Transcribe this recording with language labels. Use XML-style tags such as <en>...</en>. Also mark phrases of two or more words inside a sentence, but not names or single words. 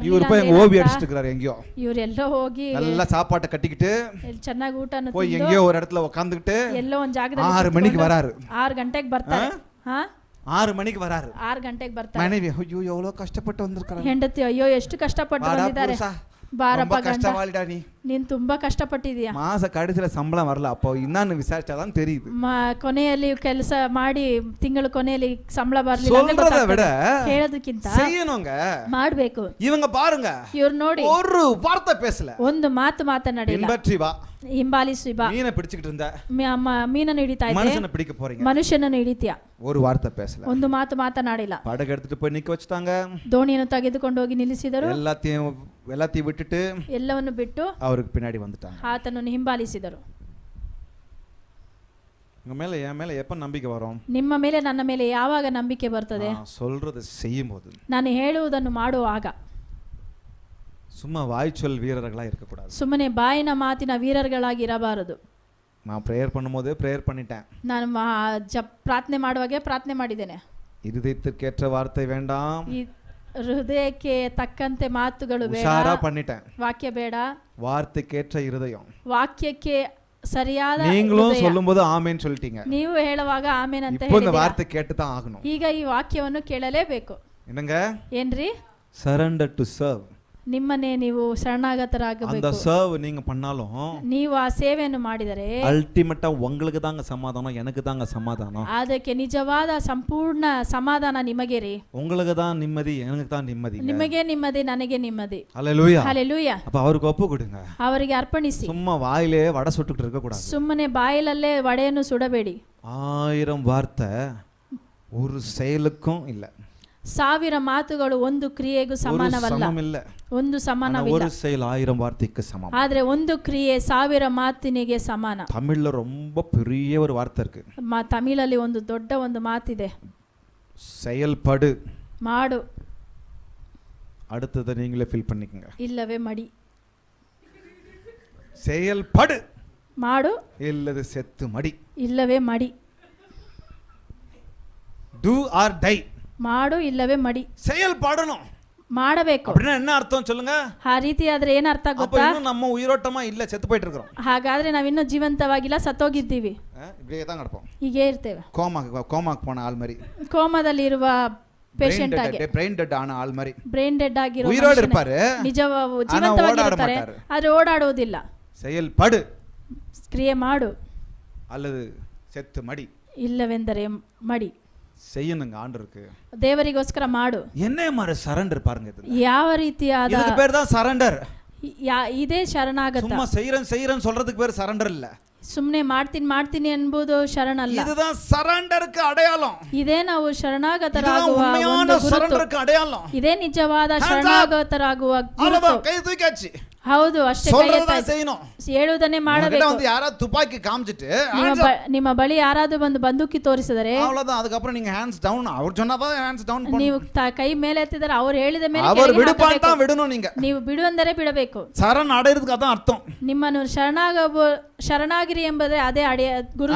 <kn>ಬರ್ಲಿಲ್ಲ</kn> <ta>போய்</ta> <kn>ಅಂದ್ರೆ</kn> <ta>ஓபி</ta> <kn>ಏನಂತ?</kn> <ta>அடிச்சிட்டு இருக்காரு எங்கேயோ,</ta> <kn>ಇವ್ರೆಲ್ಲೋ ಹೋಗಿ</kn> <ta>நல்லா சாப்பாட்டை கட்டிக்கிட்டு</ta> <kn>ಚೆನ್ನಾಗಿ ಊಟನ</kn> <ta>போய்</ta> <kn>ತಿಂದು</kn> <ta>எங்கேயோ ஒரு இடத்துல உட்காந்துக்கிட்டு</ta> <kn>ಎಲ್ಲೋ ಒಂದ್ ಜಾಗದಲ್ಲಿ</kn> <ta>6 மணிக்கு வராரு.</ta> <kn>6 ಗಂಟೆಗೆ ಬರ್ತಾರೆ. ಹಾ</kn> <ta>6 மணிக்கு வராரு.</ta> <kn>6 ಗಂಟೆಗೆ ಬರ್ತಾರೆ.</kn> <ta>மனைவி ஐயோ எவ்வளவு கஷ்டப்பட்டு வந்திருக்காரு,</ta> <kn>ಹೆಂಡತಿ ಅಯ್ಯೋ ಎಷ್ಟು ಕಷ್ಟಪಟ್ಟು</kn> <ta>வாடா</ta> <kn>ಬಂದಿದ್ದಾರೆ,</kn> <ta>புருஷா,</ta> <kn>ಬಾರಪ್ಪ</kn> <ta>ரொம்ப</ta> <kn>ಗಂಡ,</kn> <ta>கஷ்டவாளிடா நீ,</ta> <kn>ನೀನ್ ತುಂಬಾ ಕಷ್ಟಪಟ್ಟಿದೀಯ.</kn> <ta>மாச கடைசியில சம்பளம் வரல, அப்போ என்னன்னு விசாரிச்சாதான் தெரியுது.</ta> <kn>ಕೊನೆಯಲ್ಲಿ ಕೆಲಸ ಮಾಡಿ ತಿಂಗಳ ಕೊನೆಯಲ್ಲಿ ಸಂಬಳ ಬರ್ಲಿಲ್ಲ ಅಂದ್ರೆ</kn> <ta>சொல்றத விட</ta> <kn>ಗೊತ್ತಾಗ್ತದೆ. ಹೇಳೋದಕ್ಕಿಂತ</kn> <ta>செய்யணுங்க.</ta> <kn>ಮಾಡ್ಬೇಕು.</kn> <ta>இவங்க பாருங்க,</ta> <kn>ಇವ್ರು ನೋಡಿ</kn> <ta>ஒரு வார்த்தை பேசல,</ta> <kn>ಒಂದು ಮಾತು ಮಾತನಾಡಿಲ್ಲ.</kn> <ta>பின்பற்றி வா,</ta> <kn>ಹಿಂಬಾಲಿಸಿ ಬಾ,</kn> <ta>மீனை பிடிச்சிட்டு இருந்த</ta> <kn>ಮೀನನ್ನು ಹಿಡಿತಾ ಇದ್ದೆ,</kn> <ta>மனுஷனை பிடிக்க போறீங்க,</ta> <kn>ಮನುಷ್ಯನನ್ನು ಹಿಡಿತೀಯ,</kn> <ta>ஒரு வார்த்தை பேசல.</ta> <kn>ಒಂದು ಮಾತು ಮಾತನಾಡಿಲ್ಲ.</kn> <ta>படகு எடுத்துட்டு போய் நிக்க வச்சுட்டாங்க,</ta> <kn>ದೋಣಿಯನ್ನು ತೆಗೆದುಕೊಂಡು ಹೋಗಿ ನಿಲ್ಲಿಸಿದರು,</kn> <ta>எல்லாத்தையும் விட்டுட்டு</ta> <kn>ಎಲ್ಲವನ್ನು ಬಿಟ್ಟು</kn> <ta>அவருக்கு பின்னாடி வந்துட்டாங்க.</ta> <kn>ಆತನನ್ನು ಹಿಂಬಾಲಿಸಿದರು.</kn> <ta>உங்க மேல என் மேல எப்ப நம்பிக்கை வரும்?</ta> <kn>ನಿಮ್ಮ ಮೇಲೆ ನನ್ನ ಮೇಲೆ ಯಾವಾಗ ನಂಬಿಕೆ ಬರ್ತದೆ?</kn> <ta>நான் சொல்றதை செய்யும் போது.</ta> <kn>ನಾನು ಹೇಳುವುದನ್ನು ಮಾಡುವಾಗ.</kn> <ta>சும்மா வாய்ச்சொல் வீரர்களா இருக்கக்கூடாது.</ta> <kn>ಸುಮ್ಮನೆ ಬಾಯಿನ ಮಾತಿನ ವೀರர்களಾಗಿ ಇರಬಾರದು.</kn> <ta>நான் ப்ரேயர் பண்ணும்போது ப்ரேயர் பண்ணிட்டேன்,</ta> <kn>ನಾನು ಪ್ರಾರ್ಥನೆ ಮಾಡುವಾಗೆ ಪ್ರಾರ್ಥನೆ ಮಾಡಿದ್ದೇನೆ.</kn> <ta>இருதயத்திற்கேற்ற வார்த்தை வேண்டாம்,</ta> <kn>ಈ ಹೃದಯಕ್ಕೆ ತಕ್ಕಂತೆ ಮಾತುಗಳು ಬೇಡ,</kn> <ta>உஷாரா பண்ணிட்டேன்,</ta> <kn>ವಾಕ್ಯ ಬೇಡ,</kn> <ta>வார்த்தைக்கேற்ற இருதயம்.</ta> <kn>ವಾಕ್ಯಕ್ಕೆ ಸರಿಯಾದ</kn> <ta>நீங்களும்</ta> <kn>ಹೃದಯ.</kn> <ta>சொல்லும்போது ஆமென் சொல்லிட்டீங்க,</ta> <kn>ನೀವು ಹೇಳುವಾಗ ಆಮೇನ್ ಅಂತ</kn> <ta>இப்போ இந்த</ta> <kn>ಹೇಳಿದ್ದೀರಾ.</kn> <ta>வார்த்தை கேட்டு தான் ஆகணும்.</ta> <kn>ಈಗ ಈ ವಾಕ್ಯವನ್ನು ಕೇಳಲೇಬೇಕು.</kn> <ta>என்னங்க?</ta> <kn>ಏನ್ರಿ?</kn> <en>surrender to serve.</en> <kn>ನಿಮ್ಮನ್ನೇ ನೀವು</kn> <ta>அந்த</ta> <kn>ಶರಣಾಗತರಾಗಬೇಕು.</kn> <ta>சர்வ் நீங்க பண்ணாலும்</ta> <kn>ನೀವು ಆ ಸೇವೆಯನ್ನು ಮಾಡಿದರೆ</kn> <ta>அல்டிமேட்டா உங்களுக்கு தாங்க சமாதானம், எனக்கு தாங்க சமாதானம்.</ta> <kn>ಅದಕ್ಕೆ ನಿಜವಾದ ಸಂಪೂರ್ಣ ಸಮಾಧಾನ ನಿಮಗೆ ರೀ.</kn> <ta>உங்களுக்கு தான் நிம்மதி, எனக்கு தான் நிம்மதி.</ta> <kn>ನಿಮಗೆ ನೆಮ್ಮದಿ, ನನಗೆ ನೆಮ್ಮದಿ.</kn> <ta>ஹல்லேலூயா.</ta> <kn>ಹಲ್ಲೆಲೂಯಾ.</kn> <ta>அப்ப அவருக்கு ஒப்பு கொடுங்க.</ta> <kn>ಅವರಿಗೆ ಅರ್ಪಣಿಸಿ.</kn> <ta>சும்மா வாயிலே வடை சுட்டுக்கிட்டு இருக்க கூடாது.</ta> <kn>ಸುಮ್ಮನೆ ಬಾಯಿಲಲ್ಲೇ ವಡೆಯನ್ನು ಸುಡಬೇಡಿ.</kn> <ta>1000 வார்த்தை ஒரு செயலுக்கும் இல்ல,</ta> <kn>1000 ಮಾತುಗಳು ಒಂದು ಕ್ರಿಯೆಗೂ ಸಮಾನವಲ್ಲ,</kn> <ta>சமம் இல்ல.</ta> <kn>ಒಂದು ಸಮಾನವಿಲ್ಲ.</kn> <ta>ஒரு செயல் 1000 வார்த்தைக்கு சமம்.</ta> <kn>ಆದ್ರೆ ಒಂದು ಕ್ರಿಯೆ 1000 ಮಾತಿನಿಗೆ ಸಮಾನ.</kn> <ta>தமிழ்ல ரொம்ப பெரிய ஒரு வார்த்தை இருக்கு,</ta> <kn>ತಮಿಳಲ್ಲಿ ಒಂದು ದೊಡ್ಡ ಒಂದು ಮಾತಿದೆ,</kn> <ta>செயல்படு.</ta> <kn>ಮಾಡು</kn> <ta>அடுத்ததை நீங்களே ஃபீல் பண்ணிக்கங்க.</ta> <kn>ಇಲ್ಲವೇ ಮಡಿ.</kn> <ta>செயல்படு,</ta> <kn>ಮಾಡು</kn> <ta>இல்லது செத்து மடி.</ta> <kn>ಇಲ್ಲವೇ ಮಡಿ.</kn> <en>do or die.</en> <kn>ಮಾಡು ಇಲ್ಲವೇ ಮಡಿ.</kn> <ta>செயல்படணும்.</ta> <kn>ಮಾಡಬೇಕು.</kn> <ta>அப்படின்னா என்ன அர்த்தம் சொல்லுங்க?</ta> <kn>ಆ ರೀತಿ ಆದ್ರೆ ಏನ್ ಅರ್ಥ</kn> <ta>அப்ப</ta> <kn>ಗೊತ್ತಾ?</kn> <ta>இன்னும் நம்ம உயிரோட்டமா இல்ல, செத்து போயிட்டு இருக்கோம்.</ta> <kn>ಹಾಗಾದ್ರೆ ನಾವಿನ್ನೂ ಜೀವಂತವಾಗಿಲ್ಲ, ಸತ್ತೋಗಿದ್ದೀವಿ.</kn> <ta>இப்படியே தான் கிடப்போம்,</ta> <kn>ಹೀಗೆ ಇರ್ತೇವೆ.</kn> <ta>கோமாக்கு போன ஆள் மாதிரி,</ta> <kn>ಕೋಮಾದಲ್ಲಿರುವ ಪೇಷಂಟ್ ಆಗಿ,</kn> <en>brain dead</en> <ta>ಆன ಆள் மாதிரி,</ta> <en>brain dead</en> <kn>ಆಗಿರೋ</kn> <ta>உயிரோடு இருப்பாரு,</ta> <kn>ಜೀವಂತವಾಗಿರ್ತಾರೆ, ಆದ್ರೆ ಓಡಾಡುವುದಿಲ್ಲ.</kn> <ta>செயல்படு,</ta> <kn>ಕ್ರಿಯೆ ಮಾಡು,</kn> <ta>அல்லது செத்து மடி.</ta> <kn>ಇಲ್ಲವೆಂದರೆ ಮಡಿ.</kn> <ta>செய்யணுங்க ஆண்டவருக்கு.</ta> <kn>ದೇವರಿಗೋಸ್ಕರ ಮಾಡು.</kn> <ta>என்ன மாதிரி சரண்டர் பாருங்க, இது</ta> <kn>ಯಾವ ರೀತಿಯಾದ,</kn> <ta>இதுக்கு பேர் தான் சரண்டர்.</ta> <kn>ಇದೇ ಶರಣಾಗತ.</kn> <ta>சும்மா செய்றேன் சொல்றதுக்கு பேர் சரண்டர் இல்ல.</ta> <kn>ಸುಮ್ನೆ ಮಾಡ್ತೀನಿ ಎಂಬುದು ಶರಣಲ್ಲ.</kn> <ta>இதுதான் சரண்டருக்கு அடையாளம்.</ta> <kn>ಇದೇ ನಾವು ಶರಣಾಗತರಾಗುವ</kn> <ta>இதுதான் உண்மையான</ta> <kn>ಒಂದು ಗುರುತು.</kn> <ta>சரண்டருக்கு அடையாளம்.</ta> <kn>ಇದೇ ನಿಜವಾದ ಶರಣಾಗತರಾಗುವ ಗುರುತು.</kn> <ta>அவ்வளவுதான், கை தூக்கியாச்சு.</ta> <kn>ಹೌದು, ಅಷ್ಟೇ.</kn> <ta>சொல்றதா செய்யணும்,</ta> <kn>ಹೇಳುವುದನ್ನೇ ಮಾಡಬೇಕು.</kn> <ta>வந்து யாராவது துப்பாக்கி காமிச்சிட்டு</ta> <kn>ನಿಮ್ಮ ಬಳಿ ಯಾರಾದ್ರೂ ಬಂದು ಬಂದೂಕಿ ತೋರಿಸಿದರೆ</kn> <ta>அவ்வளவுதான், அதுக்கப்புறம் நீங்க</ta> <en>hands down,</en> <ta>அவர் சொன்னாதான்</ta> <en>hands down</en> <ta>பண்ணணும்.</ta> <kn>ನೀವು ಕೈ ಮೇಲೆ ಎತ್ತಿದರೆ ಅವ್ರು ಹೇಳಿದ ಮೇಲೆ</kn> <ta>அவர்</ta> <kn>ಕೆಳಗೆ</kn> <ta>விடுப்பான்</ta> <kn>ಹಾಕಬೇಕು.</kn> <ta>தான் விடணும். நீங்க</ta> <kn>ನೀವು ಬಿಡುವಂದರೆ ಬಿಡಬೇಕು.</kn> <ta>சரண் அடையிறதுக்கு அதான் அர்த்தம்.</ta> <kn>ನಿಮ್ಮನ್ನು ಶರಣಾಗಿರಿ ಎಂಬುದೇ ಅದೇ ಅಡೆಯ ಗುರುತು.</kn>